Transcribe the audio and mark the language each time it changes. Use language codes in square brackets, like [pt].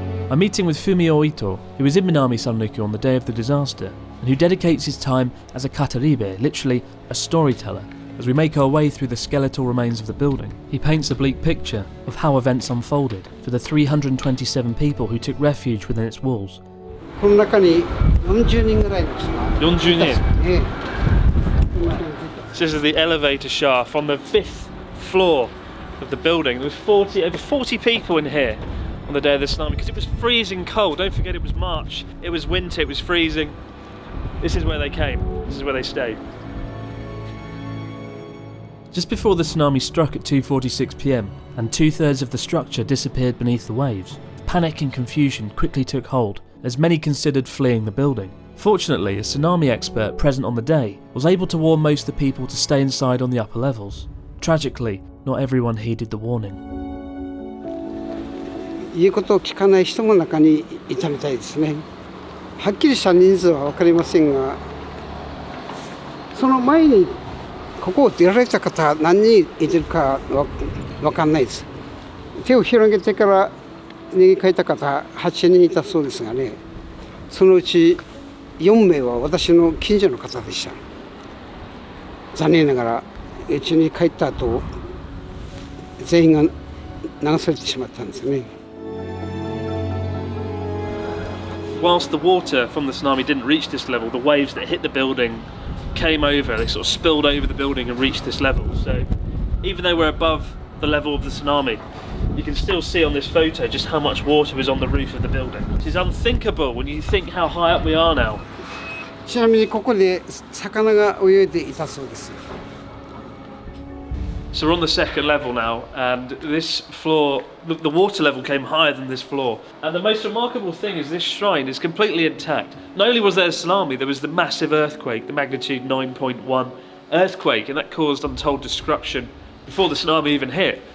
[en] I'm meeting with Fumio Ito, who was in Minami Sanriku on the day of the disaster, and who dedicates his time as a kataribe, literally a storyteller. As we make our way through the skeletal remains of the building, he paints a bleak picture of how events unfolded for the 327 people who took refuge within its walls. [ja] この中に40人ぐらいの人が。 40人? [en] This is the elevator shaft on the 5th floor of the building. There was over 40 people in here on the day of the tsunami because it was freezing cold. Don't forget, it was March, it was winter, it was freezing. This is where they came, this is where they stayed. Just before the tsunami struck at 2:46 p.m, and 2/3 of the structure disappeared beneath the waves, panic and confusion quickly took hold as many considered fleeing the building. Fortunately, a tsunami expert present on the day was able to warn most of the people to stay inside on the upper levels. Tragically, not everyone heeded the warning. [ja] 言うことを聞かない人も中にいたみたいですね。はっきりした人数は分かりませんが、その前にここを出られた方何人いてるか分かんないです。手を広げてから逃げ帰った方8人いたそうですがね、そのうち4名は私の近所の方でした。残念ながらうちに帰った後全員が流されてしまったんですね。 [en] Whilst the water from the tsunami didn't reach this level, the waves that hit the building came over, they sort of spilled over the building and reached this level. So even though we're above the level of the tsunami, you can still see on this photo just how much water was on the roof of the building, which is unthinkable when you think how high up we are now. [ja] ちなみにここで魚が泳いでいたそうです。 [en] So we're on the 2nd level now, and this floor, look, the water level came higher than this floor. And the most remarkable thing is this shrine is completely intact. Not only was there a tsunami, there was the massive earthquake, the magnitude 9.1 earthquake, and that caused untold destruction before the tsunami even hit.